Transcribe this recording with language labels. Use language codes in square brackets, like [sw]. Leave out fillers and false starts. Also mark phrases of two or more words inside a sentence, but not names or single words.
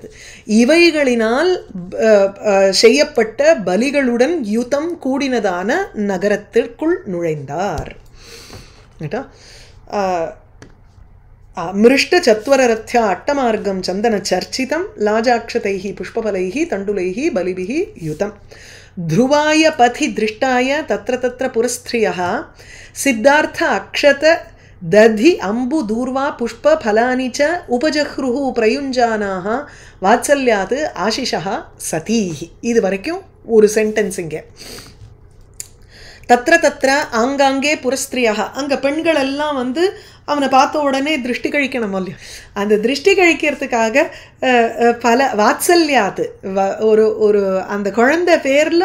[ta] இவைகளினால் செய்யப்பட்ட பலிகளுடன் யுதம் கூடினதான நகரத்திற்குள் நுழைந்தார். [sa] मृष्ट चत्वररथ्या अट्टमार्गं चन्दन चर्चितं लाजाक्षतैः पुष्पफलैः तण्डुलैः बलिभिः युतम्. ध्रुवाय पथि दृष्टाय तत्र तत्र पुरस्त्रियः सिद्धार्थ अक्षत दधि अम्बु दूर्वा पुष्प फलानि च उपजह्रुः प्रयुञ्जानाः वात्सल्यात् आशिषः सतीः. [ta] இது வரைக்கும் ஒரு சென்டென்ஸ் இங்கே. [sa] तत्र तत्र [ta] ஆங்காங்கே புரஸ்திரியாக, அங்கே பெண்கள் எல்லாம் வந்து அவனை பார்த்த உடனே திருஷ்டி கழிக்கணும் இல்லையா, அந்த திருஷ்டி கழிக்கிறதுக்காக பல வாத்சல்யாது ஒரு அந்த குழந்தை பேரில்